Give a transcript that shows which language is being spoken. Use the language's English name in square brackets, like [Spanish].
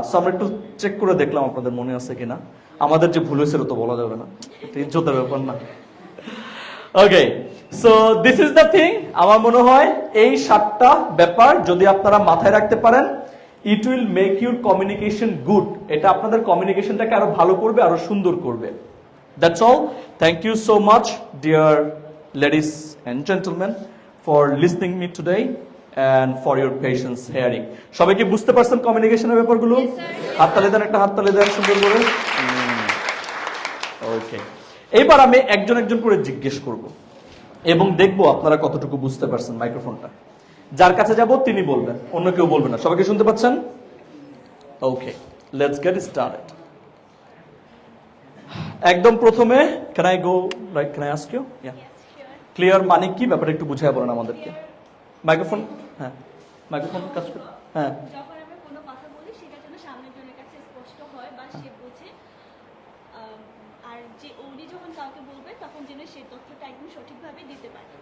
[Bangla] So আমরা একটু check করে দেখলাম আপনাদের মনে আছে কিনা। আমাদের যে ভুল হয়েছিল তো বলা যাবে না, এটা ইজ্জতের ব্যাপার না। [English] Okay, so this is the thing. [Bangla] আমার মনে হয় এই 7টা ব্যাপার যদি আপনারা মাথায় রাখতে পারেন, [English] It will make your communication good. [Bangla] এটা আপনাদের কমিউনিকেশনটাকে আরো ভালো করবে, আরো সুন্দর করবে। [English] That's all. Thank you so much dear ladies and gentlemen for listening me today and for your patience hearing. [Bangla] সবাই কি বুঝতে পারছেন কমিউনিকেশনের ব্যাপারগুলো? হাততালি দেন, একটা হাততালি দেন সুন্দর করে। ওকে, এইবার আমি একজন একজন করে জিজ্ঞেস করব এবং দেখবো আপনারা কতটুকু বুঝতে পারছেন। মাইক্রোফোনটা যার কাছে যাব তিনি বলবেন, অন্য কেউ বলবে না। সবাইকে শুনতে পাচ্ছেন? [English] Okay, let's get started. [Bangla] একদম প্রথমে [English] can I go right, can I ask you? Yeah. [Bangla] Clear মানে কি ব্যাপারটা একটু বুঝিয়ে বলেন আমাদেরকে। মাইক্রোফোন, হ্যাঁ মাইক্রোফোন কাজ করে। হ্যাঁ, যখন আমরা কোনো কথা বলি সেটা যেন সামনের জনের কাছে স্পষ্ট হয় বা সে বোঝে, আর যে উনি যখন কাউকে বলবে তখন যেন সেই তথ্যটা একদম সঠিকভাবে দিতে পারে।